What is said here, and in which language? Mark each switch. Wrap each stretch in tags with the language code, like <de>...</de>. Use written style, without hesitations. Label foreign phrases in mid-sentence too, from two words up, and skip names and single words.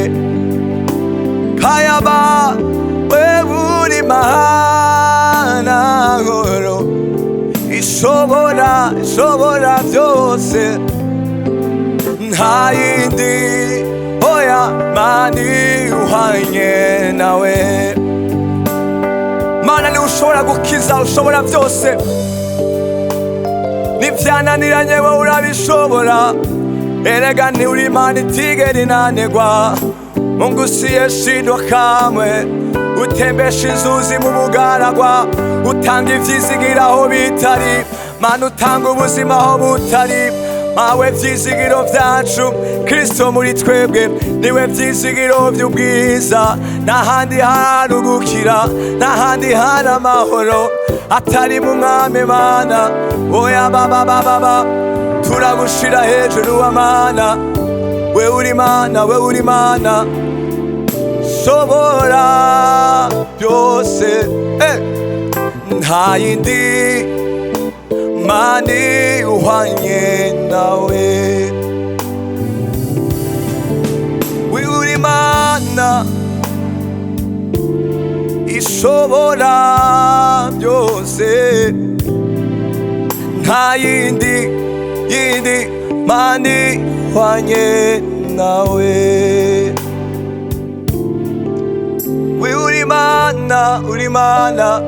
<rn>kayaba we uri mana nkuru ishobora byose nta yindi oya mana ihwanye nawe mana ni ushobora gukiza ushobora byose nivyananiranye wowe urabishobora erega ni uri imana itigera inanirwa</rn> <sw>Mungu siyeshindwa kamwe</sw> <rn>utembesha inzuzi mu bugaragwa utanga ivyizigiro aho bitari mana utanga ubuzima aho butari mawe vyizigiro vyacu Kristo muri twebwe niwe vyizigiro vy'ubwiza n'ahandi hari ugukira n'ahandi hari amahoro atari mu mwami mana oya baba turagushira hejuru wa mana we uri mana we uri mana shobora byose nta yindi mana ihwanye nawe we uri mana ishobora byose nta yindi mana ihwanye nawe we uri mana</rn>